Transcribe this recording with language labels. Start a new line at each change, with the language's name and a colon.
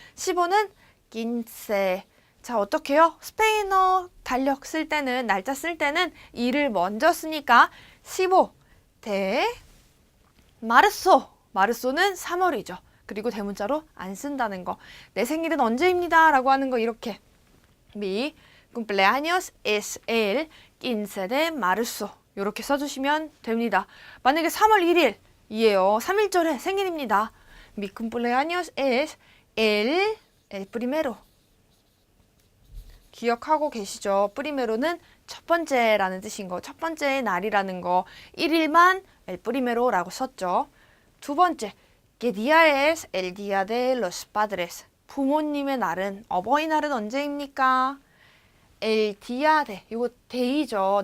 Korean: 15는 quince. 자, 어떻게 해요? 스페인어 달력 쓸 때는, 날짜 쓸 때는 일을 먼저 쓰니까 15. 대 마르소. 마르소는 3월이죠. 그리고 대문자로 안 쓴다는 거. 내 생일은 언제입니다. 라고 하는 거 이렇게.
Spanish: Mi cumpleaños es el 15 de marzo.
Korean: 이렇게 써주시면 됩니다. 만약에 3월 1일 이에요. 3일절에 생일입니다.
Spanish: Mi cumpleaños es el primero.
Korean: 기억하고 계시죠? primero는 첫 번째라는 뜻인 거. 첫 번째의 날이라는 거. 1일만 el primero라고 썼죠. 두 번째,
Spanish: ¿Qué día es el día de los padres?
Korean: 부모님의 날은, 어버이날은 언제입니까?
Spanish: El día de,
Korean: 이거 day죠.